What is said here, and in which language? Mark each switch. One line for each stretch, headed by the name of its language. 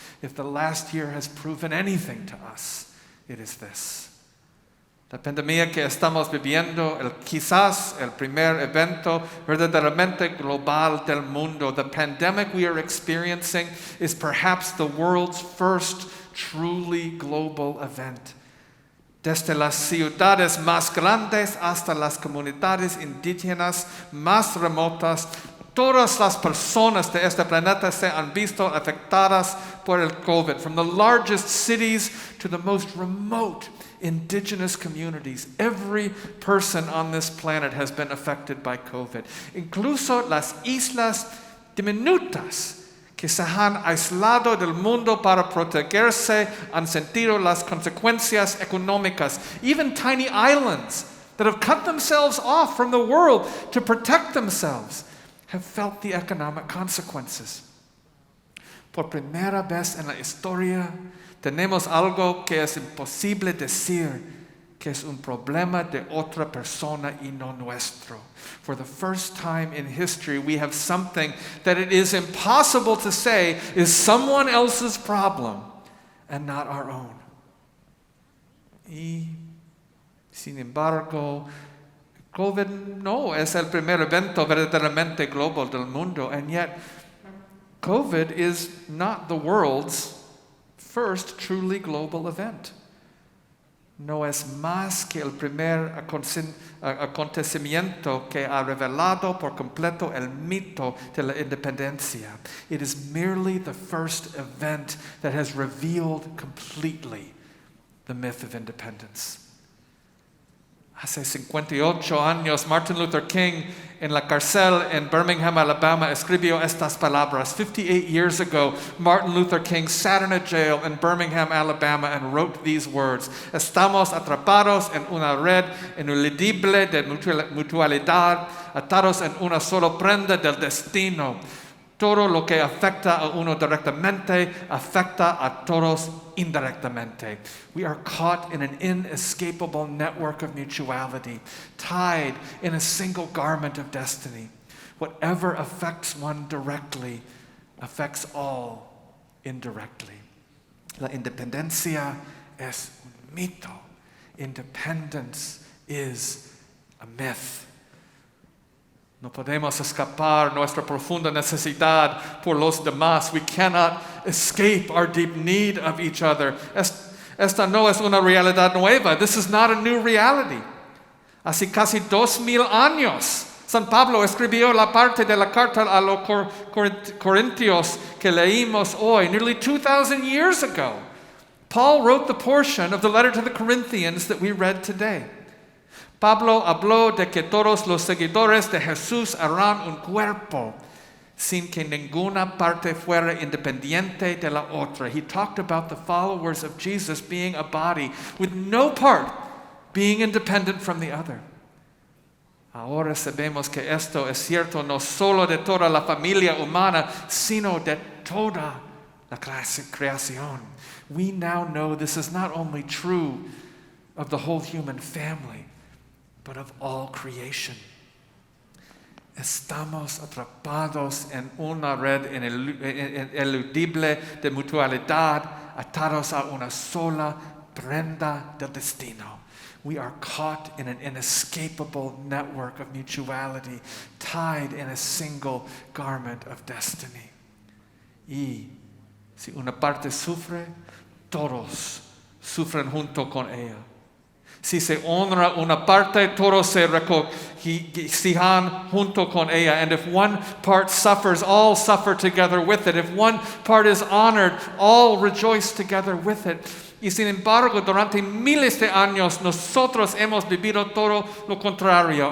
English: If the last year has proven anything to us, it is this.
Spanish: La pandemia que estamos viviendo, quizás el primer evento verdaderamente global del mundo.
English: The pandemic we are experiencing is perhaps the world's first truly global event.
Spanish: Desde las ciudades más grandes hasta las comunidades indígenas más remotas, todas las personas de este planeta se han visto afectadas por el COVID.
English: From the largest cities to the most remote indigenous communities, every person on this planet has been affected by COVID.
Spanish: Incluso las islas diminutas que se han aislado del mundo para protegerse han sentido las consecuencias económicas.
English: Even tiny islands that have cut themselves off from the world to protect themselves have felt the economic consequences.
Spanish: Por primera vez en la historia, tenemos algo que es imposible decir que es un problema de otra persona y no nuestro.
English: For the first time in history, we have something that it is impossible to say is someone else's problem and not our own.
Spanish: Y, sin embargo, COVID no es el primer evento verdaderamente global del mundo,
English: and yet COVID is not the world's first truly global event.
Spanish: No es más que el primer acontecimiento que ha revelado por completo el mito de la independencia.
English: It is merely the first event that has revealed completely the myth of independence.
Spanish: Hace 58 años, Martin Luther King, en la cárcel en Birmingham, Alabama, escribió estas palabras.
English: 58 years ago, Martin Luther King sat in a jail in Birmingham, Alabama, and wrote these words.
Spanish: Estamos atrapados en una red ineludible de mutualidad, atados en una sola prenda del destino. Todo lo que afecta a uno directamente afecta a todos indirectamente.
English: We are caught in an inescapable network of mutuality, tied in a single garment of destiny. Whatever affects one directly affects all indirectly.
Spanish: La independencia es un mito.
English: Independence is a myth.
Spanish: No podemos escapar nuestra profunda necesidad por los demás.
English: We cannot escape our deep need of each other.
Spanish: Esta no es una realidad nueva.
English: This is not a new reality.
Spanish: Hace casi 2000 años, San Pablo escribió la parte de la carta a los Corintios que leímos hoy,
English: nearly 2,000 years ago. Paul wrote the portion of the letter to the Corinthians that we read today.
Spanish: Pablo habló de que todos los seguidores de Jesús harán un cuerpo sin que ninguna parte fuera independiente de la otra.
English: He talked about the followers of Jesus being a body with no part being independent from the other.
Spanish: Ahora sabemos que esto es cierto no solo de toda la familia humana, sino de toda la creación.
English: We now know this is not only true of the whole human family, but of all creation.
Spanish: Estamos atrapados en una red ineludible de mutualidad, atados a una sola prenda del destino.
English: We are caught in an inescapable network of mutuality, tied in a single garment of destiny.
Spanish: Y si una parte sufre, todos sufren junto con ella. Si se honra una parte, todos se regocijan junto con ella.
English: And if one part suffers, all suffer together with it. If one part is honored, all rejoice together with it.
Spanish: Y sin embargo, durante miles de años, nosotros hemos vivido todo lo contrario.